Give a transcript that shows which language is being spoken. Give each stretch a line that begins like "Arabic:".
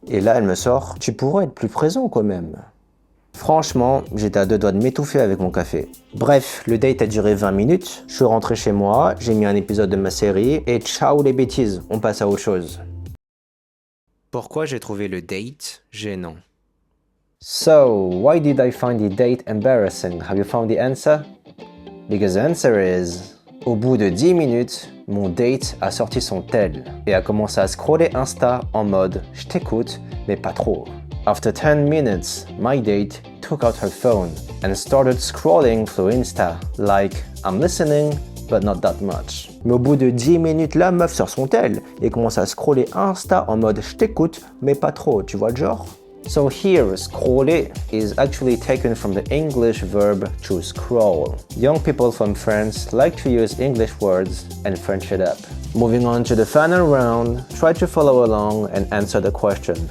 French: Et là, elle me sort, tu pourrais être plus présent quand même. Franchement, j'étais à 2 doigts de m'étouffer avec mon café. Bref, le date a duré 20 minutes, je suis rentré chez moi, j'ai mis un épisode de ma série et ciao les bêtises, on passe à autre chose. Pourquoi j'ai trouvé le date gênant?
English: So, why did I find the date embarrassing? Have you found the answer? Because the answer is...
French: Au bout de 10 minutes, mon date a sorti son tel et a commencé à scroller Insta en mode je t'écoute, mais pas trop.
English: After 10 minutes, my date took out her phone and started scrolling through Insta, like I'm listening, but not that much.
French: Mais au bout de 10 minutes, la meuf sort son tel et commence à scroller Insta en mode je t'écoute, mais pas trop, tu vois le genre?
English: So here, scroller is actually taken from the English verb to scroll. Young people from France like to use English words and French it up. Moving on to the final round, try to follow along and answer the question.